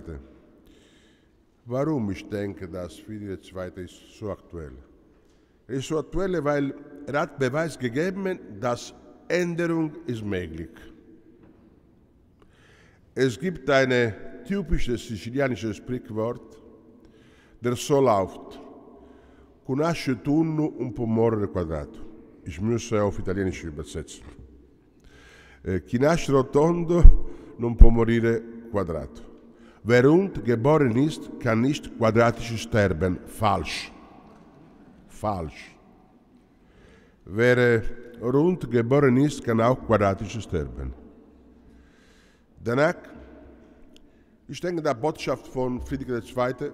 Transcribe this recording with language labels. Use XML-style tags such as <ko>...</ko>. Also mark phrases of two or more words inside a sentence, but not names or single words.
<de>Warum ich denke, dass Friedrich II. Ist so aktuell? Er ist so aktuell, weil er hat Beweis gegeben, dass Änderung ist möglich. Es gibt ein typisches sizilianisches Sprichwort, der so lautet:</de> <scn>Con asce tunno un po' morire quadrato.</scn> <de>Ich muss auf Italienisch übersetzen.</de> <it>Chi nasce rotondo non può morire quadrato.</it> <de>Wer rund geboren ist, kann nicht quadratisch sterben. Falsch. Falsch. Wer rund geboren ist, kann auch quadratisch sterben. Danach, ich denke, die Botschaft von Friedrich II.</de>